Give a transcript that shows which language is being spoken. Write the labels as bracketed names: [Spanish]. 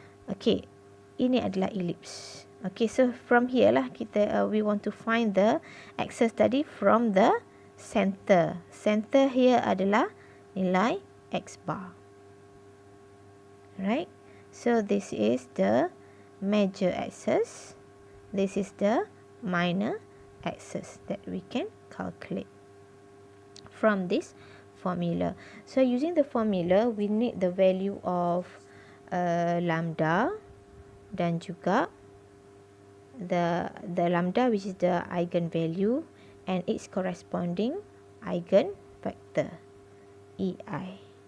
[Indonesian] Okay, ini adalah ellipse. [English] Okay, so from here [Indonesian] lah kita [English] we want to find the axis [Indonesian] tadi [English] from the center. Center here [Indonesian] adalah nilai x bar. [English] Right? So this is the major axis. This is the minor axis that we can calculate from this formula. So using the formula, we need the value of lambda [Indonesian] dan juga [English] the lambda, which is the eigenvalue, and its corresponding eigenvector ei.